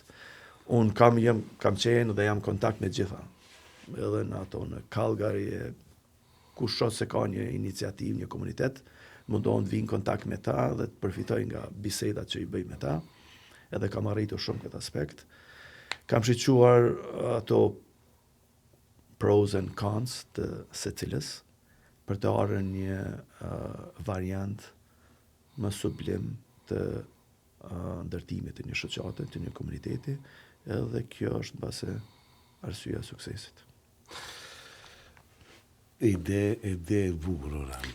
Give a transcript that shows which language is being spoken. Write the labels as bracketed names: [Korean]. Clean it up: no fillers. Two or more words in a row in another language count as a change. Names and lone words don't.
[Albanian] Unë kam qenë dhe jam kontakt me gjitha. Edhe në ato në Calgary, kush shoh se ka një iniciativë, një komunitet, mundohen të vinë kontakt me ta dhe të përfitoj nga bisedat që i bëj me ta. Edhe kam arritur shumë këtë aspekt. Kam shiquar ato [English] pros and cons [Albanian] të secilës për të arë një variant më sublim të ndërtimit të një shoqate, të një komuniteti, edhe kjo është base arsyeja e suksesit. Ide e bukur, Oran.